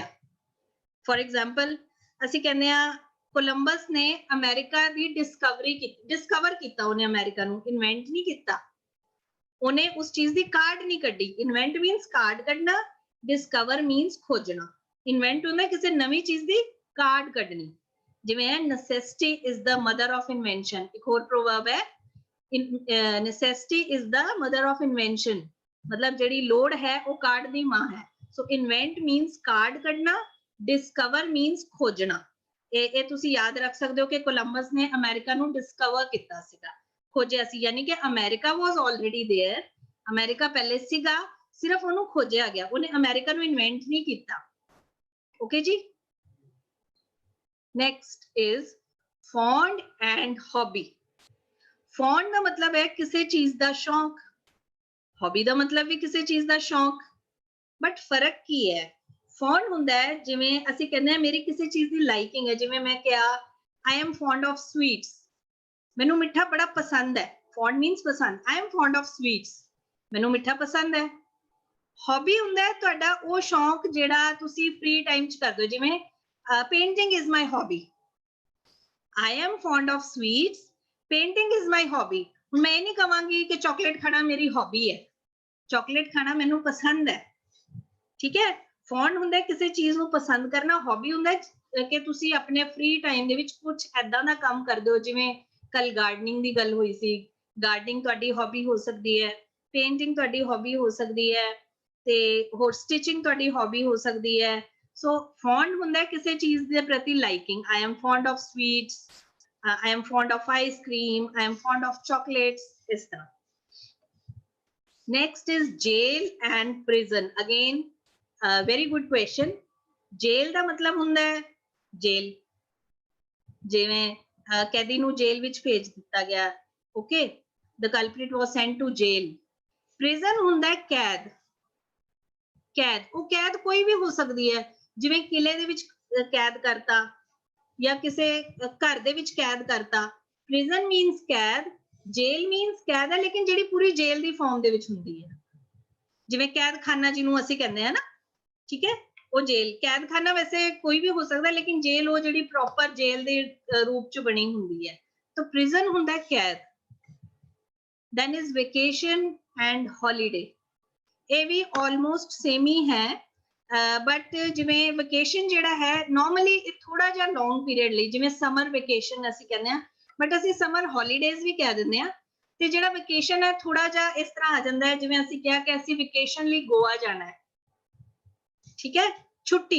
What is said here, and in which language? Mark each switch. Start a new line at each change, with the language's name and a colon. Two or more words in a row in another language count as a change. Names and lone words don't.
English: for example
Punjabi: ਅਸੀਂ ਕਹਿੰਦੇ ਆ ਕੋਲੰਬਸ ਨੇ ਅਮਰੀਕਾ ਦੀ ਡਿਸਕਵਰ ਕੀਤਾ, ਉਹਨੇ ਅਮਰੀਕਾ ਨੂੰ ਇਨਵੈਂਟ ਨਹੀਂ ਕੀਤਾ, ਉਹਨੇ ਉਸ ਚੀਜ਼ ਦੀ ਕਾਢ ਨਹੀਂ ਕੱਢੀ।
English: invent means
Punjabi: ਕਾਢ ਕੱਢਣਾ,
English: discover means
Punjabi: ਖੋਜਣਾ। ਇਨਵੈਂਟ ਹੁੰਦਾ ਕਿਸੇ ਨਵੀਂ ਚੀਜ਼ ਦੀ ਕਾਢ ਕੱਢਣੀ। ਜਿਵੇਂ
English: necessity is the mother of invention,
Punjabi: ਇੱਕ ਹੋਰ ਪ੍ਰੋਵਰਬ ਹੈ,
English: necessity is the mother of invention,
Punjabi: ਮਤਲਬ ਜਿਹੜੀ ਲੋੜ ਹੈ ਉਹ ਕਾਢ ਦੀ ਮਾਂ ਹੈ। ਸੋ
English: invent means
Punjabi: ਕਾਢ ਕੱਢਣਾ,
English: discover means
Punjabi: ਖੋਜਣਾ। ਇਹ ਤੁਸੀਂ ਯਾਦ ਰੱਖ ਸਕਦੇ ਹੋ ਕਿ ਕੋਲੰਬਸ ਨੇ ਅਮਰੀਕਾ ਨੂੰ ਡਿਸਕਵਰ ਕੀਤਾ ਸੀਗਾ, ਖੋਜਿਆ ਸੀ, ਯਾਨੀ ਕਿ ਅਮਰੀਕਾ
English: was already there,
Punjabi: ਅਮਰੀਕਾ ਪਹਿਲੇ ਸੀਗਾ, ਸਿਰਫ ਉਹਨੂੰ ਖੋਜਿਆ ਗਿਆ, ਉਹਨੇ ਅਮਰੀਕਾ ਨੂੰ ਇਨਵੈਂਟ ਨਹੀਂ ਕੀਤਾ।
English: ਓਕੇ ਜੀ। next is fond and hobby.
Punjabi: ਫੌਂਡ ਦਾ ਮਤਲਬ ਹੈ ਕਿਸੇ ਚੀਜ਼ ਦਾ ਸ਼ੌਂਕ, ਹੌਬੀ ਦਾ ਮਤਲਬ ਵੀ ਕਿਸੇ ਚੀਜ਼ ਦਾ ਸ਼ੌਂਕ, ਬਟ ਫਰਕ ਕੀ ਹੈ? ਫੌਂਡ ਹੁੰਦਾ ਹੈ ਜਿਵੇਂ ਅਸੀਂ ਕਹਿੰਦੇ ਹਾਂ ਮੇਰੀ ਕਿਸੇ ਚੀਜ਼ ਦੀ ਲਾਈਕਿੰਗ ਹੈ। ਜਿਵੇਂ ਮੈਂ ਕਿਹਾ
English: I am fond of sweets,
Punjabi: ਮੈਨੂੰ ਮਿੱਠਾ ਬੜਾ ਪਸੰਦ ਹੈ।
English: fond means
Punjabi: ਪਸੰਦ।
English: I am fond of sweets,
Punjabi: ਮੈਨੂੰ ਮਿੱਠਾ ਪਸੰਦ ਹੈ। ਹੌਬੀ ਹੁੰਦਾ ਹੈ ਤੁਹਾਡਾ ਉਹ ਸ਼ੌਂਕ ਜਿਹੜਾ ਤੁਸੀਂ
English: free time
Punjabi: 'ਚ ਕਰਦੇ ਹੋ, ਜਿਵੇਂ
English: painting is my hobby, I am fond of sweets, painting is my hobby।
Punjabi: ਹੁਣ ਮੈਂ ਇਹ ਨਹੀਂ ਕਹਾਂਗੀ ਕਿ ਚਾਕਲੇਟ ਖਾਣਾ ਮੇਰੀ ਹੌਬੀ ਹੈ, ਚਾਕਲੇਟ ਖਾਣਾ ਮੈਨੂੰ ਪਸੰਦ ਹੈ, ਠੀਕ ਹੈ। ਫੌਂਡ ਹੁੰਦਾ ਕਿਸੇ ਚੀਜ਼ ਨੂੰ ਪਸੰਦ ਕਰਨਾ, ਹੌਬੀ ਹੁੰਦਾ ਕਿ ਤੁਸੀਂ ਆਪਣੇ
English: free time
Punjabi: ਦੇ ਵਿੱਚ ਕੁਝ ਐਦਾਂ ਦਾ ਕੰਮ ਕਰਦੇ ਹੋ, ਜਿਵੇਂ ਕੱਲ ਗਾਰਡਨਿੰਗ ਦੀ ਗੱਲ ਹੋਈ ਸੀ, ਗਾਰਡਨਿੰਗ ਤੁਹਾਡੀ ਹੌਬੀ ਹੋ ਸਕਦੀ ਹੈ, ਪੇਂਟਿੰਗ ਤੁਹਾਡੀ ਹੌਬੀ ਹੋ ਸਕਦੀ ਹੈ, ਤੇ ਹੋਰ ਸਟਿਚਿੰਗ ਤੁਹਾਡੀ ਹੌਬੀ ਹੋ ਸਕਦੀ ਹੈ। ਸੋ ਫੌਂਡ ਹੁੰਦਾ ਕਿਸੇ ਚੀਜ਼ ਦੇ ਪ੍ਰਤੀ ਲਾਈਕਿੰਗ।
English: I am fond of sweets, I am fond of ice cream, I am fond of chocolates,
Punjabi: ਇਸ ਤਰ੍ਹਾਂ।
English: Next is jail and prison. Again, very good question.
Punjabi: Jail ਦਾ ਮਤਲਬ ਹੁੰਦਾ ਹੈ ਜੇਲ, ਜਿਵੇਂ ਕੈਦੀ ਨੂੰ ਜੇਲ ਵਿੱਚ ਭੇਜ ਦਿੱਤਾ ਗਿਆ,
English: okay, the culprit was sent to jail।
Punjabi: prison ਹੁੰਦਾ ਹੈ ਕੈਦ, ਕੈਦ, ਉਹ ਕੈਦ ਕੋਈ ਵੀ ਹੋ ਸਕਦੀ ਹੈ, ਜਿਵੇਂ ਕਿਲੇ ਦੇ ਵਿੱਚ ਕੈਦ ਕਰਤਾ ਜਾਂ ਕਿਸੇ ਘਰ ਦੇ ਵਿੱਚ ਕੈਦ ਕਰਤਾ।
English: prison means
Punjabi: ਕੈਦ, ਜੇਲ means ਕੈਦ ਹੈ, ਲੇਕਿਨ ਜਿਹੜੀ ਪੂਰੀ ਜੇਲ ਦੀ ਫਾਰਮ ਦੇ ਵਿੱਚ ਹੁੰਦੀ ਹੈ, ਜਿਵੇਂ ਕੈਦਖਾਨਾ ਜਿਹਨੂੰ ਅਸੀਂ ਕਹਿੰਦੇ ਆ ਨਾ, ਠੀਕ ਹੈ, ਉਹ ਜੇਲ। ਕੈਦਖਾਨਾ ਵੈਸੇ ਕੋਈ ਵੀ ਹੋ ਸਕਦਾ, ਲੇਕਿਨ ਜੇਲ ਉਹ ਜਿਹੜੀ ਪ੍ਰੋਪਰ ਜੇਲ ਦੇ ਰੂਪ ਚ ਬਣੀ ਹੁੰਦੀ ਹੈ। ਤਾਂ prison ਹੁੰਦਾ ਕੈਦ।
English: then is vacation and holiday,
Punjabi: ਇਹ ਵੀ
English: almost same
Punjabi: ਹੀ ਹੈ, ਬਟ ਜਿਵੇਂ ਵਕੇਸ਼ਨ ਜਿਹੜਾ ਹੈ ਨਾਰਮਲੀ ਇਹ ਥੋੜਾ ਜਿਹਾ
English: long period
Punjabi: ਲਈ, ਜਿਵੇਂ
English: summer vacation
Punjabi: ਅਸੀਂ ਕਹਿੰਦੇ ਆ, ਬਟ ਅਸੀਂ
English: summer holidays
Punjabi: ਵੀ ਕਹਿ ਦਿੰਦੇ ਆ। ਤੇ ਜਿਹੜਾ ਵਕੇਸ਼ਨ ਹੈ ਥੋੜਾ ਜਿਹਾ ਇਸ ਤਰ੍ਹਾਂ ਆ ਜਾਂਦਾ ਹੈ, ਜਿਵੇਂ ਅਸੀਂ ਕਿਹਾ ਕਿ ਅਸੀਂ ਵਕੇਸ਼ਨ ਲਈ ਗੋਆ ਜਾਣਾ ਹੈ, ਠੀਕ ਹੈ, ਛੁੱਟੀ।